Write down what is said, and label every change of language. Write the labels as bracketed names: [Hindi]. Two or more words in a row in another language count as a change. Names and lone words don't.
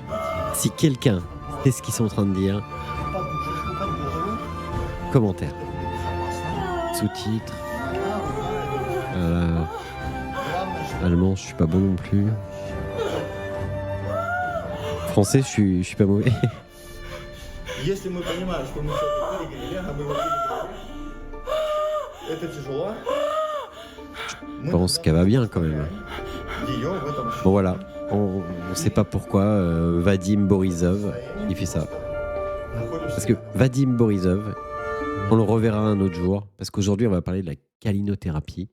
[French] Si quelqu'un sait ce qu'ils sont en train de dire, commentaire. Sous-titres. Allemand, je suis pas bon non plus. Français, je suis pas mauvais. [Russian] Если мы понимаем, что мы что-то перегрели, а мы его перегрели, это тяжело. [French] Je pense qu'elle va bien quand même. Bon voilà, on ne sait pas pourquoi Vadim Borisov il fait ça. Parce que Vadim Borisov, on le reverra un autre jour, parce qu'aujourd'hui on va parler de la calinothérapie.